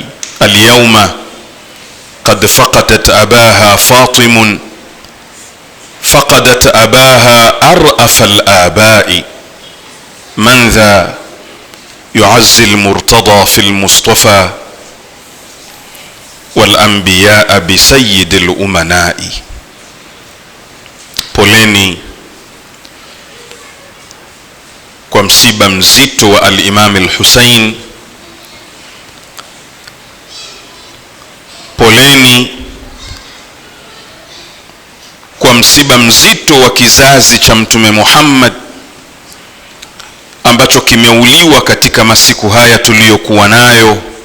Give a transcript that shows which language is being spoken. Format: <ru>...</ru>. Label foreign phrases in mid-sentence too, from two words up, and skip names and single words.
<ar>اليوم قد فقدت أباها فاطم، فقدت أباها أرأف الآباء، من ذا يعزي المرتضى في المصطفى والأنبياء بسيد الأمناء.</ar> <sw>Poleni kwa msiba mzito wa al-Imam al-Hussein. Poleni kwa msiba mzito wa kizazi cha Mtume Muhammad ambacho kimeuliwa katika masiku haya tuliyokuwa nayo.</sw>